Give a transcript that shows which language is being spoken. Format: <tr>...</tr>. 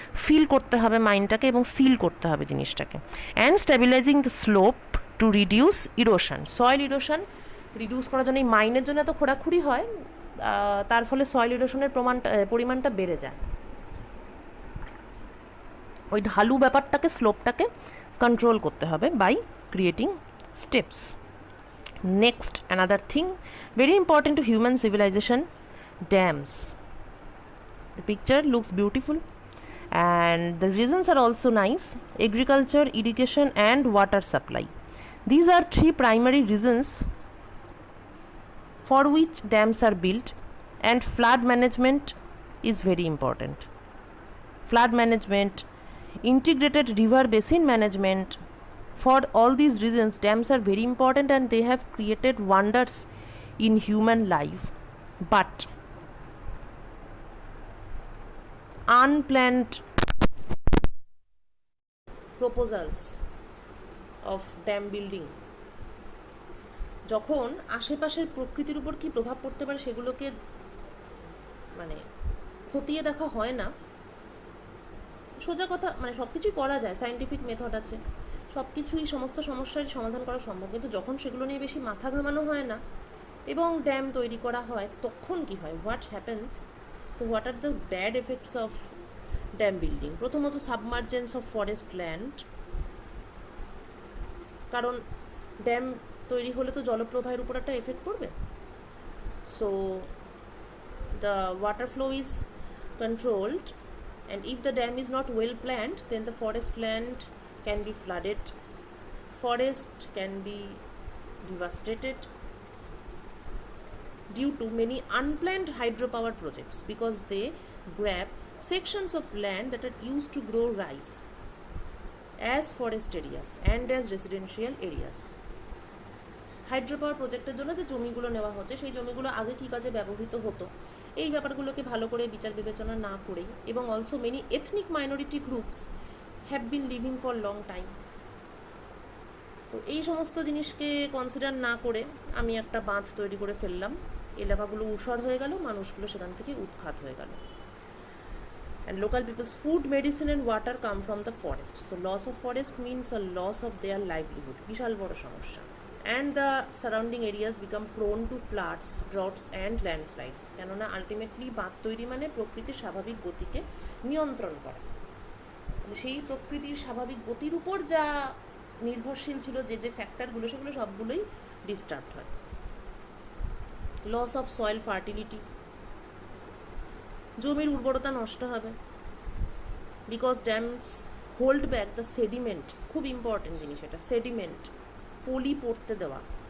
<bn>Feel করতে হবে মাইনটাকে এবং সিল করতে হবে জিনিসটাকে।</bn> <en>and stabilising the slope to reduce erosion,</en> <bn>soil erosion reduce করার জন্য এই মাইনের জন্য এত খোঁড়াখুড়ি হয়, তার ফলে সয়েল ইরোশনের পরিমাণটা বেড়ে যায়। ওই ঢালু ব্যাপারটাকে, স্লোপটাকে কন্ট্রোল করতে হবে</bn> <en>By creating steps. Next, another thing very important to human civilisation, dams. The picture looks beautiful and the reasons are also nice: agriculture, irrigation and water supply. These are three primary reasons for which dams are built, and flood management is very important. Flood management, integrated river basin management, for all these reasons dams are very important and they have created wonders in human life. But unplanned proposals of dam building,</en> <bn>যখন আশেপাশের প্রকৃতির উপর কী প্রভাব পড়তে পারে সেগুলোকে মানে খতিয়ে দেখা হয় না। সোজা কথা, মানে সব কিছুই করা যায়, সায়েন্টিফিক মেথড আছে, সব কিছুই সমস্ত সমস্যার সমাধান করা সম্ভব, কিন্তু যখন সেগুলো নিয়ে বেশি মাথা ঘামানো হয় না এবং ড্যাম তৈরি করা হয়, তখন কি হয়?</bn> <en>What happens? So what are the bad effects of dam building? প্রথমত submergence of forest land,</en> <bn>কারণ ড্যাম তৈরি হলে তো জলপ্রবাহের উপর একটা এফেক্ট পড়বে।</bn> <en>So the water flow is controlled, and if the dam is not well planned, then the forest land can be flooded, forest can be devastated due to many unplanned hydropower projects, because they grab sections of land that are used to grow rice as forest areas and as residential areas.</en> <bn>হাইড্রোপাওয়ার প্রজেক্টের জন্য যে জমিগুলো নেওয়া হচ্ছে সেই জমিগুলো আগে কী কাজে ব্যবহৃত হতো, এই ব্যাপারগুলোকে ভালো করে বিচার বিবেচনা না করেই, এবং</bn> <en>Also many ethnic minority groups have been living for long time.</en> <bn>তো এই সমস্ত জিনিসকে কনসিডার না করে আমি একটা বাঁধ তৈরি করে ফেললাম, এলাকাগুলো উর্বর হয়ে গেল, মানুষগুলো সেখান থেকে উৎখাত হয়ে গেল।</bn> <en>And local people's food, medicine and water come from the forest. So loss of forest means a loss of their livelihood,</en> <bn>বিশাল বড় সমস্যা।</bn> <en>And the surrounding areas become prone to floods, droughts and landslides.</en> <bn>কেননা ultimately বাঁধ তৈরি মানে প্রকৃতির স্বাভাবিক গতিকে নিয়ন্ত্রণ করা, সেই প্রকৃতির স্বাভাবিক গতির উপর যা নির্ভরশীল ছিল যে যে ফ্যাক্টরগুলো, সেগুলো সবগুলোই ডিস্টার্ব হয়।</bn> <en>loss of soil fertility,</en> <bn>জমির উর্বরতা নষ্ট হবে,</bn> <en>because dams hold back the sediment,</en> <bn>খুব ইম্পর্টেন্ট জিনিস এটা, সেডিমেন্ট, পলি পড়তে দেওয়া।</bn>